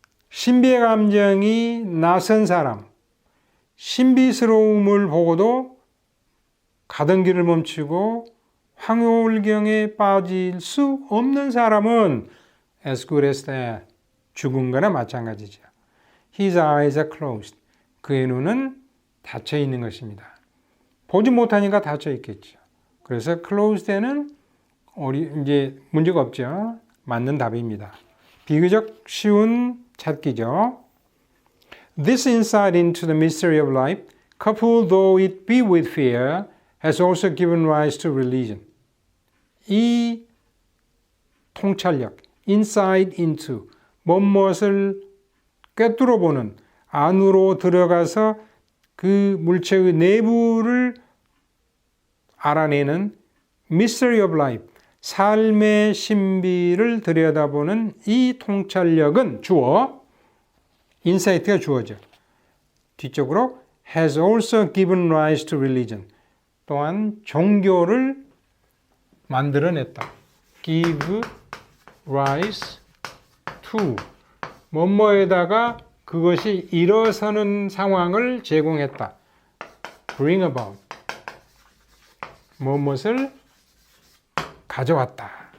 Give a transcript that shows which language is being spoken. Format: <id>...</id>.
<ko>신비의 감정이 낯선 사람, 신비스러움을 보고도 가던 길을 멈추고 황홀경에 빠질 수 없는 사람은</ko> <en>as good as that,</en> <ko>죽은 거나 마찬가지죠.</ko> <en>His eyes are closed.</en> <ko>그의 눈은 닫혀 있는 것입니다. 보지 못하니까 닫혀 있겠죠. 그래서 closed는 이제 문제가 없죠. 맞는 답입니다. 비교적 쉬운 찾기죠.</ko> <en>This insight into the mystery of life, coupled though it be with fear, has also given rise to religion.</en> <ko>이 통찰력,</ko> <en>insight into,</en> <ko>무엇을 꿰뚫어보는, 안으로 들어가서 그 물체의 내부를 알아내는</ko> <en>mystery of life,</en> <ko>삶의 신비를 들여다보는 이 통찰력은 주어, 인사이트가 주어져. 뒤쪽으로</ko> <en>has also given rise to religion.</en> <ko>또한 종교를 만들어냈다.</ko> <en>give rise to.</en> <ko>뭐뭐에다가 그것이 일어서는 상황을 제공했다.</ko> <en>bring about.</en> <ko>무엇을 가져왔다.</ko>